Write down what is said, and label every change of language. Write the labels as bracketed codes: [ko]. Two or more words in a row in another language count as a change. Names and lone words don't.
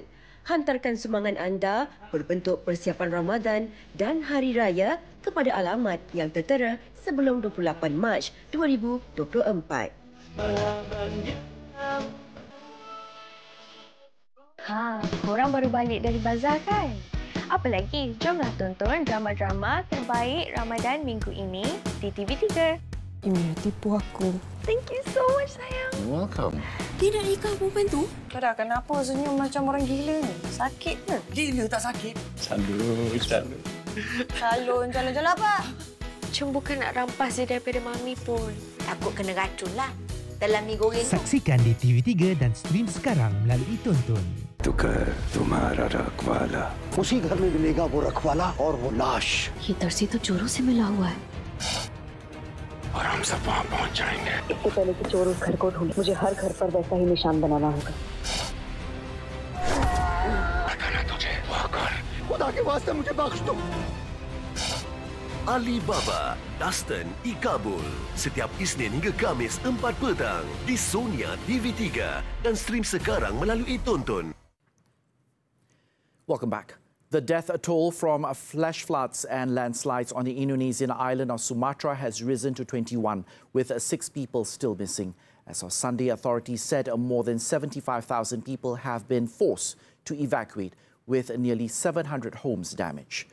[ms] Hantarkan sumbangan anda berbentuk persiapan Ramadan dan Hari Raya kepada alamat yang tertera sebelum 28 Mac 2024. Korang baru balik dari bazar kan? Apa lagi? Jomlah tonton drama-drama terbaik Ramadan minggu ini di TV3. Tipu aku. [en] Thank you so much, sayang. Welcome. [ms] Dia nak nikah perempuan tu? Kada, kenapa senyum macam orang gila ni? Sakit ke? Gila tak sakit? Salun. Salun, jalan-jalan apa? Cuma bukan nak rampas dia daripada Mami pun. Takut kena racun lah dalam mi goreng tu. Saksikan di TV3 dan stream sekarang melalui Tonton. [hi] तो घर तुम्हारा रखवाला उसी घर में मिलेगा वो रखवाला और वो लाश ये दर्जी तो चोरों से मिला हुआ है और हम सब वहाँ पहुँच जाएंगे इससे पहले कि चोर उस घर को ढूंढे मुझे हर घर पर वैसा ही निशान बनाना होगा पता ना तुझे वो कर खुदा के वास्ते मुझे बख्श दो [ms] Alibaba, Dustin di Kabul. Setiap Isnin hingga Khamis 4 petang di Sonia TV3 dan stream sekarang melalui Tonton. [en] Welcome back. The death toll from flash floods and landslides on the Indonesian island of Sumatra has risen to 21, with 6 people still missing. As of Sunday, authorities said more than 75,000 people have been forced to evacuate, with nearly 700 homes damaged.